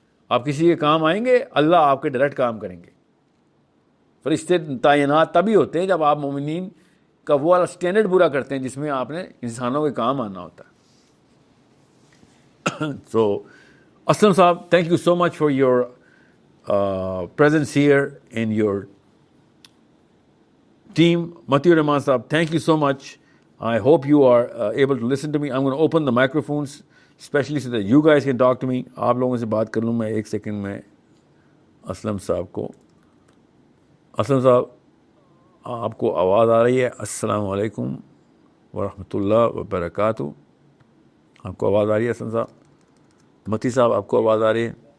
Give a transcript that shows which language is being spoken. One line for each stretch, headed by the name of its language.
Urdu: آپ کسی کے کام آئیں گے، اللہ آپ کے ڈائریکٹ کام کریں گے. فرشتے تعینات تبھی ہوتے ہیں جب آپ مومنین کا وہ والا اسٹینڈرڈ پورا کرتے ہیں جس میں آپ نے انسانوں کے کام آنا ہوتا ہے.
English: So Aslam صاحب، thank you so much for your presence here and your team. Matiur Rahman Saab, thank you so much. I hope you are able to listen to me. I'm going to open the microphones, especially so that you guys can talk to me.
Urdu: آپ لوگوں سے بات کر لوں میں ایک second میں اسلم صاحب کو. اسلم صاحب آپ کو آواز آ رہی ہے؟ السلام علیکم ورحمۃ اللہ وبرکاتہ. آپ کو آواز آ رہی ہے اسلم صاحب؟ متی صاحب آپ کو آواز آ رہی ہے؟